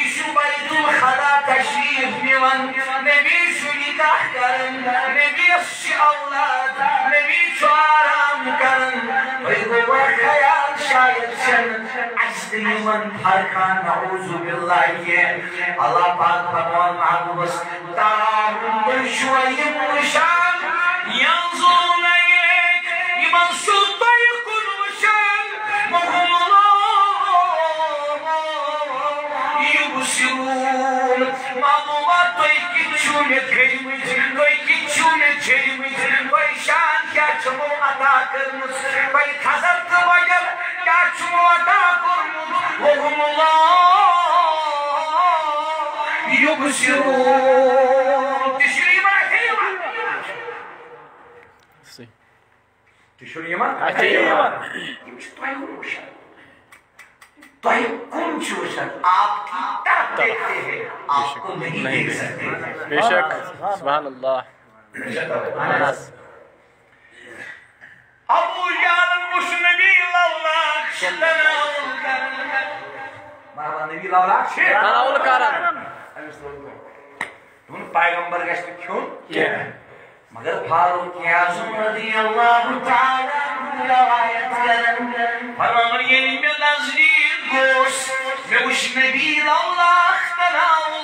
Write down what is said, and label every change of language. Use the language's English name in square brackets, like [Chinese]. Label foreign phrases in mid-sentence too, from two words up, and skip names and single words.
[Kashmiri] چھُ بیت الخلا تشریف نِوان نبی چھُ نکاح کران نبیَس چھِ اولاد نبی چھُ آرام کران تۄہہِ گوٚوا خیال شاید چھنہٕ اَسہِ تہِ یِمن فرقا [Arabic] نعوذ باللہ [Kashmiri] کینٛہہ اللہ پاک فرماوان محبوبس تراہم تُہۍ چھُوا یِم وٕچھان [Arabic] ینظرون الیک [Kashmiri] یِمن چھُ تۄہہِ کُن وٕچھان وهم [Arabic] الله یُبصرون [Kashmiri] معلوٗمات تُہۍ کِتھ چھِو مےٚ کٔرمٕتۍ تُہۍ کِتھ چھِو مےٚ چھٔرمٕتۍ تۄہہِ شان کیٛاہ چھَمو عطا کٔرمٕژ تۄہہِ خزر تہٕ وغیر کیٛاہ چھُمو عطا کوٚرمُت [Arabic] وهم الله یُبصرون [Kashmiri] تہِ چھُ یِمن صحیح تہِ چھُ یِمن اچھا یِوان یِم چھِ تۄہہِ کُن وٕچھان تۄہہِ کُن چھِ وٕچھان [Urdu] آپ کی طرف دیکھتے ہیں آپ کو نہیں دیکھ سکتے [Kashmiri] بے شک [Arabic] سبحان اللہ [Kashmiri] ابو جہل وٕچھ نبی لولاک تناوُل کران مرحبا نبی لولاک چھِ تناوُل کران دوٚپُن پیغمبر گژھِ نہٕ کھیوٚن کینٛہہ مگر فاروق اعظم رضی اللہ تعالیٰ روایت کران فرماوان ییٚلہِ مےٚ نزدیٖک گوس مےٚ وٕچھ نبی لولاک تناوُل